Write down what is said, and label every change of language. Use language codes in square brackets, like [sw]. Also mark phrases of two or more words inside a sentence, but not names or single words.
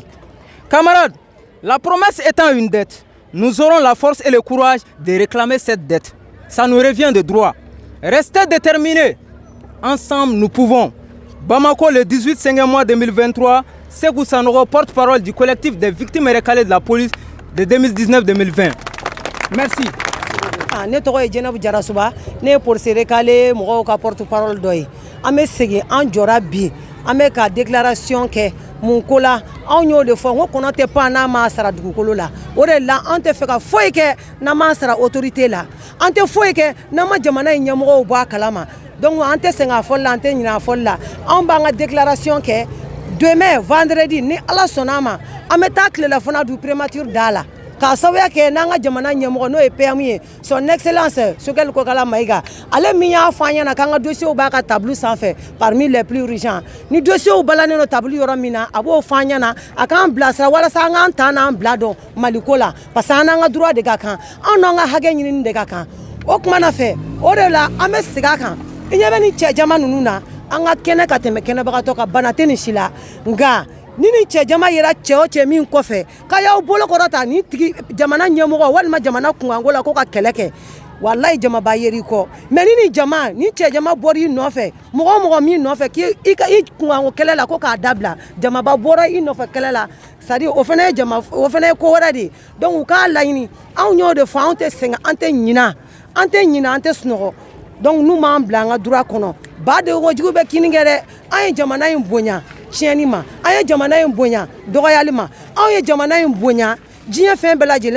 [fr] Camarades, la promesse étant une dette, nous aurons la force et le courage de réclamer cette dette. Ça nous revient de droit. Restez déterminés. Ensemble, nous pouvons. Bamako, le 18 5 mois 2023, Sekou Sanoro, porte-parole du collectif des victimes recalées de la police de 2019-2020. Merci. [bm] Ne tɔgɔ ye Jɛnɛbu Jarasuba, ne ye [fr] policier recalé [bm] mɔgɔw ka porte-parole dɔ ye. An bɛ segin an jɔra bi, an bɛ ka déclaration kɛ mun ko la. Anw y'o de fɔ, n ko kɔnɔ tɛ pan n'a ma sara dugukolo la. O de la an tɛ fɛ ka foyi kɛ n'an ma sara autorité la. An tɛ foyi kɛ n'an ma jamana in ɲɛmɔgɔw bɔ a kalama. Donc an tɛ sɛgɛn a fɔli la, an tɛ ɲinɛ a fɔli la. Anw b'an ka déclaration kɛ [fr] demain vendredi [bm] ni Ala sɔnna a ma, an bɛ taa tilelafana [fr] du primature [bm] da la. K'a sababuya kɛ n'an ka jamana ɲɛmɔgɔ n'o ye PM ye, [fr] son excellence [bm] Sogɛli Kokala Mayiga, ale min y'a fɔ an ɲɛna k'an ka dossiers b'a ka tableau sanfɛ [fr] parmi les plus urgents. [bm] Ni dossiers balannen don tableau yɔrɔ min na, a b'o fɔ an ɲɛna, a k'an bilasira walasa an k'an ta n'an bila dɔn Maliko la, [fr] parce que [bm] an n'an ka droit de ka kan, an n'an ka hakɛ ɲinini de ka kan. O kuma na fɛ, o de la an bɛ segin a kan. I ɲɛ bɛ ni cɛ jama ninnu na, an ka kɛnɛ ka tɛmɛ kɛnɛbagatɔ ka bana tɛ nin si la, nka ni cɛ jama yera cɛ o cɛ min kɔfɛ k'a y'aw bolo kɔrɔta ni tigi jamana ɲɛmɔgɔ walima jamana kunkanko la ko ka kɛlɛ kɛ wallahi jama b'a yeri kɔ mais ni jama ni cɛ jama bɔra i nɔfɛ mɔgɔ o mɔgɔ min nɔfɛ k'i i kunkanko kɛlɛ la ko k'a dabila jama ba bɔra i nɔfɛ kɛlɛ la [fr] c'est à dire [bm] o fana ye ko wɛrɛ de donc u k'a laɲini anw y'o de fɔ anw tɛ sɛgɛn an tɛ ɲina an tɛ sunɔgɔ donc n'u m'an bila an ka droit kɔnɔ badegojugu bɛ kini kɛ dɛ an ye jamana in bonya tiɲɛni ma an ye jamana in bonya dɔgɔyali ma anw ye jamana in bonya diɲɛ fɛn bɛɛ lajɛlen